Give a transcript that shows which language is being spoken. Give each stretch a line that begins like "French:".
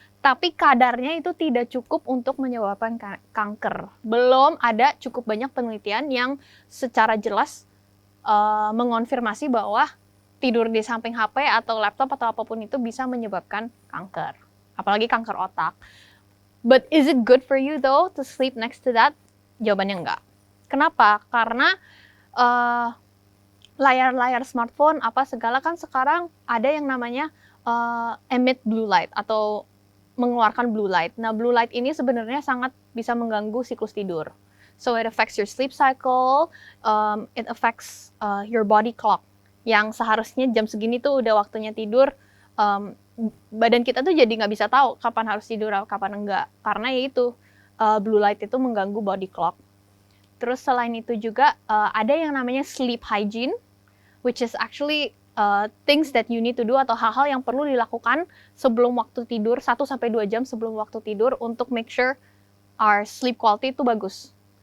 Indonesian: Tapi kadarnya itu tidak cukup untuk menyebabkan kanker. Belum ada cukup banyak penelitian yang secara jelas mengonfirmasi bahwa tidur di samping HP atau laptop atau apapun itu bisa menyebabkan kanker. Apalagi kanker otak.
English: But is it good for you though to sleep next to that?
Indonesian: Jawabannya enggak. Kenapa? Karena layar-layar smartphone apa segala kan sekarang ada yang namanya emit blue light atau mengeluarkan blue light. Nah, blue light ini sebenarnya sangat bisa mengganggu siklus tidur.
English: So it affects your sleep cycle, it affects your body clock.
Indonesian: Yang seharusnya jam segini tuh udah waktunya tidur, badan kita tuh jadi nggak bisa tahu kapan harus tidur, kapan enggak. Karena ya itu, blue light itu mengganggu body clock. Terus selain itu juga ada yang namanya sleep hygiene, which is actually things that you need to do atau hal-hal yang perlu dilakukan sebelum waktu tidur, 1-2 jam sebelum waktu tidur untuk make sure our sleep quality itu bagus.